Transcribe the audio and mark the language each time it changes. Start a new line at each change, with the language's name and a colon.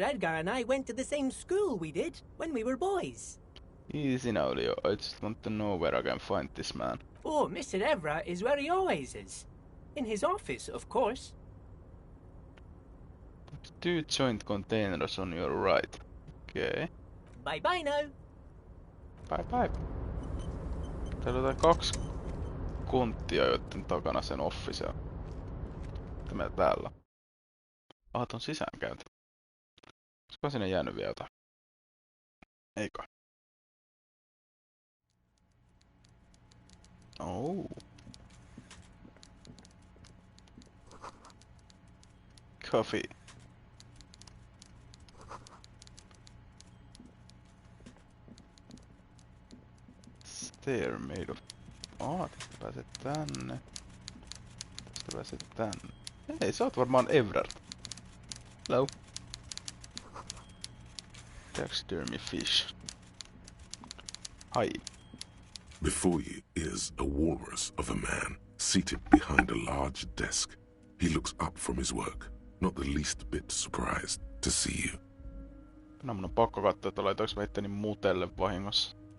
English: Edgar and I went to the same school we did when we were boys. Easy now, Leo. I just want to know where I can find this man. Oh, Mr. Everard is where he always is. In his office, of course. Two joint containers on your right. Okay. Bye-bye now. Bye bye.
Finnish: Täällä on kaksi konttia, joiden takana sen office on. Mitä meillä täällä? Ah, ton sisäänkäynti. Olisiko sinne jäänyt vielä jotain? Eikö?
English: Oh. Coffee. Stair made of...
Finnish: tästä pääset tänne. Tästä pääset tänne. Hei, sä oot varmaan Everard.
English: Hello. Taxidermy fish. Hi. Before you is a walrus of a man, seated behind a large desk. He looks up from his work, not the least bit surprised to see you.
Finnish: No, mun on pakko katsoa, että laitoinko mä itteni mutelle vahingossa.